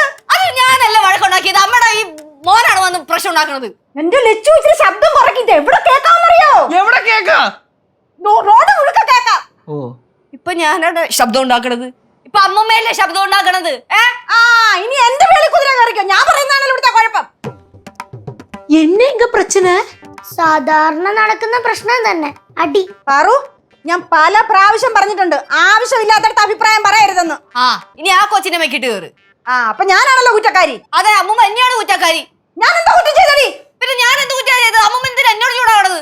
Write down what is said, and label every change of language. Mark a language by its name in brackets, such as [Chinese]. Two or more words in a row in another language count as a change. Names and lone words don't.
[Malayalam] അത് ഞാനല്ല വഴക്കുണ്ടാക്കിയത്, അമ്മയുടെ ഈ മോനാണ് വന്ന് പ്രശ്നം ഉണ്ടാക്കുന്നത്. എന്റെ ലച്ചു ഇച്ചിരി ശബ്ദം കുറയ്ക്കില്ല. എവിടെ കേൾക്കാമെന്നറിയോ? എവിടെ കേക്കാ? റോഡ് മുഴുക്ക കേക്കാം. ഓ, ഇപ്പൊ ഞാനാണ് ശബ്ദം ഉണ്ടാക്കണത്, ഇപ്പൊ അമ്മമ്മയല്ലേ ശബ്ദം ഉണ്ടാക്കണത്. ഇനി എന്റെ വേളി കുതിര കയറിക്കോ. ഞാൻ പറയുന്നതാണല്ലോ ഇവിടുത്തെ കുഴപ്പം. [Tamil] என்ன இங்க பிரச்சனை? [Malayalam] സാധാരണ നടക്കുന്ന പ്രശ്നം തന്നെ, അടി. പാറു, ഞാൻ പല പ്രാവശ്യം പറഞ്ഞിട്ടുണ്ട്, ആവശ്യമില്ലാത്തടത്ത് അഭിപ്രായം പറയരുതെന്ന്. ഇനി ആ കൊച്ചിനെ വെക്കിട്ട് കയറ്. അപ്പൊ ഞാനാണല്ലോ കുറ്റക്കാരി. അതെ, അമ്മൂമ്മ എന്നെയാണ് കുറ്റക്കാരി. ഞാൻ എന്താ കുറ്റം ചെയ്തടി? പിന്നെ ഞാൻ എന്ത് കുറ്റാ ചെയ്തത്? അമ്മൂമ്മ എന്തിനാ എന്നോട് ചൂടാവണത്?